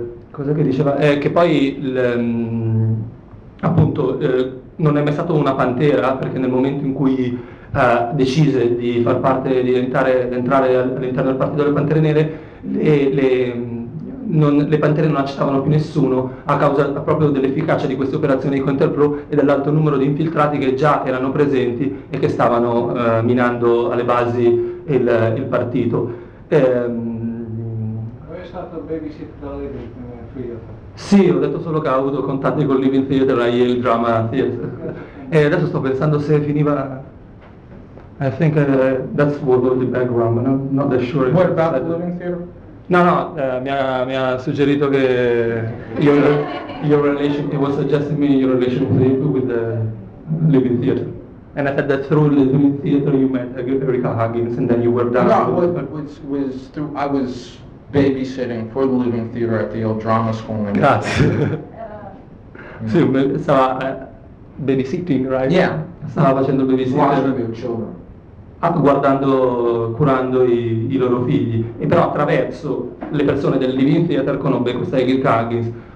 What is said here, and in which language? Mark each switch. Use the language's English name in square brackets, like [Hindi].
[Italian] Cosa che diceva? Che poi non è mai stato una Pantera, perché nel momento in cui decise di far parte, di entrare all'interno del partito delle Pantere Nere, le Pantere non accettavano più nessuno a causa proprio dell'efficacia di queste operazioni di Counter-Pro e dell'alto numero di infiltrati che già erano presenti e che stavano minando alle basi il partito. È stato babysitter del Living Theatre? Sì, ho detto solo che ha avuto contatti con il Living Theatre e il Drama Theatre. E adesso sto pensando se finiva... [English] I think that's what the background, but not that sure. What about the Living Theatre? [Italian] No, mi ha suggerito che [English] your relation, he was suggesting me your relation with the Living Theatre. And I said that through the Living Theatre you met Erika Huggins and then you were down. No, I was babysitting for the Living Theatre at the old drama school. [Italian] Grazie. Sì, stava babysitting, [English] right? Yeah. [Italian] Stava facendo babysitting. [English] Watching your children. [Italian] Guardando, curando i loro figli, e però attraverso le persone del Living Theatre conobbe questa Erika Huggins.